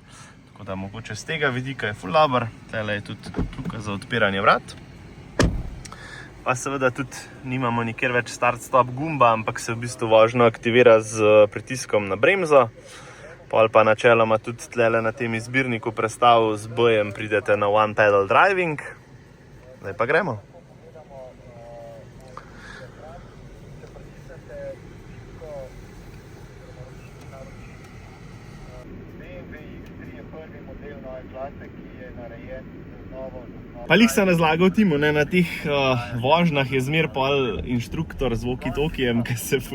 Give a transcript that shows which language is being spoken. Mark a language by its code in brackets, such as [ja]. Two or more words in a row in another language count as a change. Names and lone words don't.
[sl] Tako da mogoče z tega vidika je ful dober, tele je tudi tukaj za odpiranje vrat. Pa seveda tudi nimamo nikjer več start-stop gumba, ampak se v bistvu vožnjo aktivira z pritiskom na bremzo. Pol pa načeloma tudi tlele na tem izbirniku prestav z B-jem pridete na [en] one pedal driving. [sl] Zdaj pa gremo. Pa lih sem razlagal Timu, ne, na teh vožnjah je zmer pol inštruktor z walkie-talkijem, ki se ful